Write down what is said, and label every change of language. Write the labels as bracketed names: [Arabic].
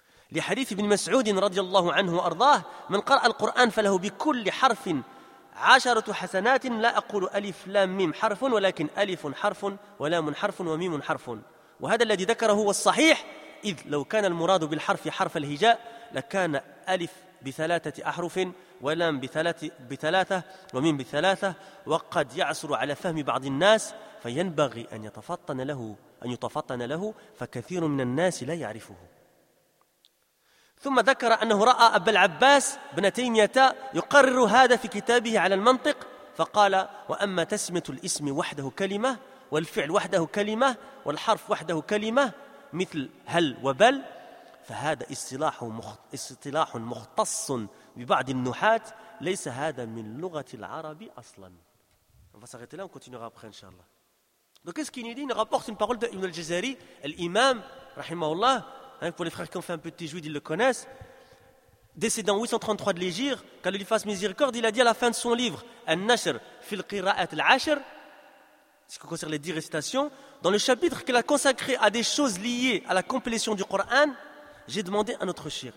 [Arabic] li hadith ibn Mas'ud radiyallahu anhu wa ardah man qara' al-Qur'an falahu bi kulli harf عشرة حسنات لا أقول ألف لام ميم حرف ولكن ألف حرف ولام حرف وميم حرف وهذا الذي ذكره هو الصحيح إذ لو كان المراد بالحرف حرف الهجاء لكان ألف بثلاثة أحرف ولام بثلاثة وميم بثلاثة وقد يعسر على فهم بعض الناس فينبغي أن يتفطن له فكثير من الناس لا يعرفه. ثم ذكر أنه رأى أبا العباس بن تيمية يقرر هذا في كتابه على المنطق فقال: وأما تسمية الاسم وحده كلمة والفعل وحده كلمة والحرف وحده كلمة مثل هل وبل، فهذا اصطلاح مختص ببعض النحاة، ليس هذا من لغة العربي أصلا. [French] On va s'arrêter là, on continuera après inshallah. Donc qu'est-ce qu'il nous dit ? Il nous rapporte une parole d'Ibn al-Jazari, l'imam, rahimahullah, hein, pour les frères qui ont fait un peu de tijoud, ils le connaissent, décédant 833 de l'Hégire, quand il fasse miséricorde, il a dit à la fin de son livre, Al-Nashr fil qira'at al-Ashr, ce qui concerne les 10 récitations, dans le chapitre qu'il a consacré à des choses liées à la compilation du Coran, j'ai demandé à notre shir.